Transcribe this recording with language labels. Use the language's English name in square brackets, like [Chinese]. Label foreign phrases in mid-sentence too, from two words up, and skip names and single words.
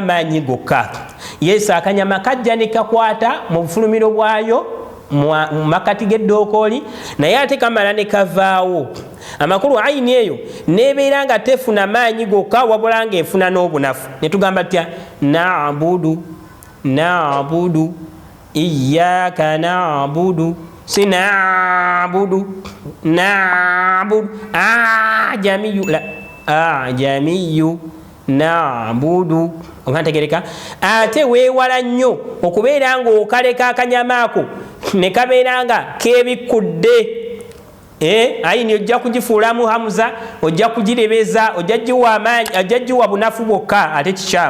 [Ganda] maanyi gokka yesu akanyama kajja ne kakwata mu bufulumiro bwayo mu makati g'eddookoli naye ate kamala ne kavaawo amakulu ayini eyo nebeera nga tefuna maanyi gokka wabula nga efuna n'obunafu ne tugamba tutya [Arabic] نعبد إياك نعبد [Ganda] sinabudu [Arabic] أعجمي لا أعجمي نعبد [Ganda] okantegereka ate weewala nnyo okubeera nga okaleka akanyama ako ne kabeera nga keebikudde ayini ojja kugifuulamu hamza, ojja kugirebeza, ojja giwa amaanyi, ojja giwa bunafu bwokka ate kikyamu.